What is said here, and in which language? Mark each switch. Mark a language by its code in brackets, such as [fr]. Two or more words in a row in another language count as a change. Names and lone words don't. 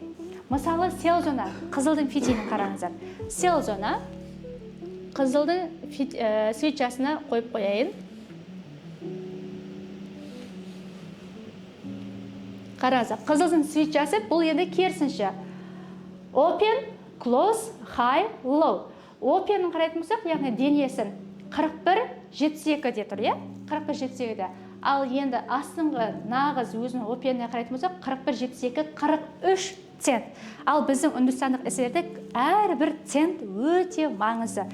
[kk] Мысалы, сел зона, қызылдың фитилін қараңыздар. Сел зона, қызылдың свечасына қойып қояйын. Қараңыздар, қызылдың свечасы бұл енді керісінше. [en] Open, close, high, low. [kk] Open-ін қарайтын болсақ, яғни денесін 41, 72 де тұр, 41, 72 де. Ал енді астыңғы нағыз өзінің open-іне қарайтын болсақ, 41, 72, 43 цент. Ал біздің үндістандық эселерде әрбір цент өте маңызды.